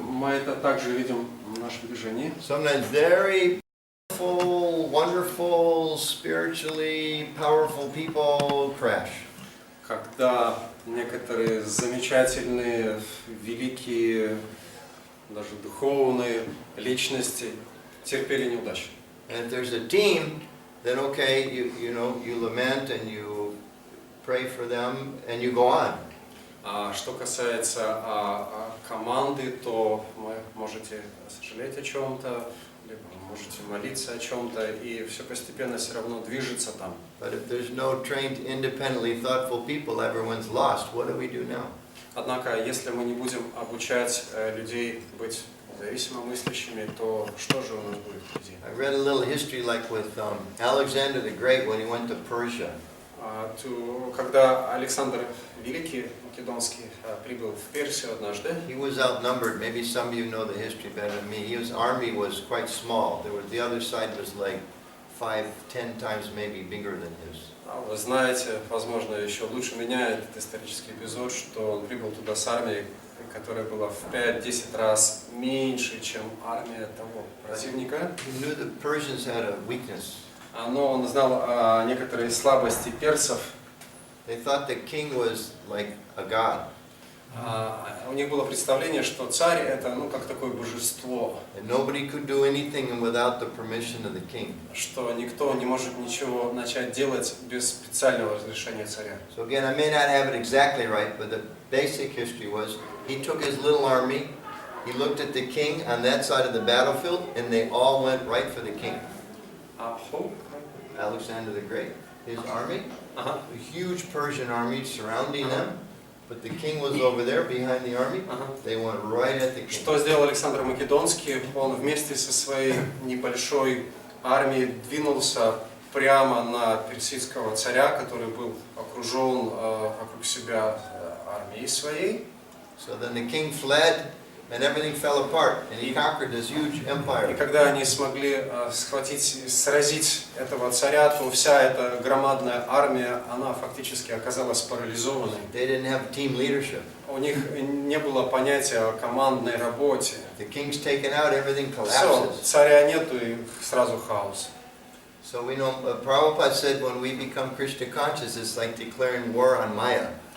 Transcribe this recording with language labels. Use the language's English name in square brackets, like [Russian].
[Russian] Мы это также видим в нашем движении. [English] Sometimes very powerful, wonderful, spiritually powerful people crash. [Russian] Когда некоторые замечательные, великие, даже духовные личности терпели неудачу. [English] And if there's a team, then okay, you lament and you pray for them and you go on. [Russian] А что касается команды, то вы можете сожалеть о чем-то, либо можете молиться о чем-то, и все постепенно все равно движется там. [English] But if there's no trained, independently thoughtful people, everyone's lost. What do we do now? [Russian] Однако, если мы не будем обучать людей быть независимо мыслящими, то что же у нас будет впереди? [English] I read a little history like with Alexander the Great when he went to Persia. [Russian] Когда Александр Великий Македонский прибыл в Персию однажды, [English] He was outnumbered. Maybe some of you know the history better than me. His army was quite small. The other side was like 5-10 times maybe bigger than his. [Russian] вы знаете, возможно, еще лучше меня этот исторический эпизод, что он прибыл туда с армией, которая была в 5-10 раз меньше, чем армия того противника. [English] He knew the Persians had a weakness. [Russian] Но он знал некоторые слабости персов. [English] They thought the king was like a god. [Russian] У них было представление, что царь это как такое божество. [English] And nobody could do anything without the permission of the king. [Russian] Что никто не может ничего начать делать без специального разрешения царя. [English] So again, I may not have it exactly right, but the basic history was he took his little army, he looked at the king on that side of the battlefield, and they all went right for the king. Alexander the Great, his army, a huge Persian army surrounding them, but the king was over there behind the army. They went right at the king. [Russian] Что сделал Александр Македонский? Он вместе со своей небольшой армией двинулся прямо на персидского царя, который был окружен вокруг себя армией своей. [English] So then the king fled, and everything fell apart, and he conquered this huge empire. [Russian] И когда они смогли схватить, сразить этого царя, то вся эта громадная армия, она фактически оказалась парализованной. [English] They didn't have team leadership. [Russian] У них не было понятия о командной работе. [English] The king's taken out, everything [Russian] Все, [English] collapses. [Russian] царя нету и сразу хаос. [English] So we know, Prabhupada said when we become Krishna conscious, it's like declaring war on Maya.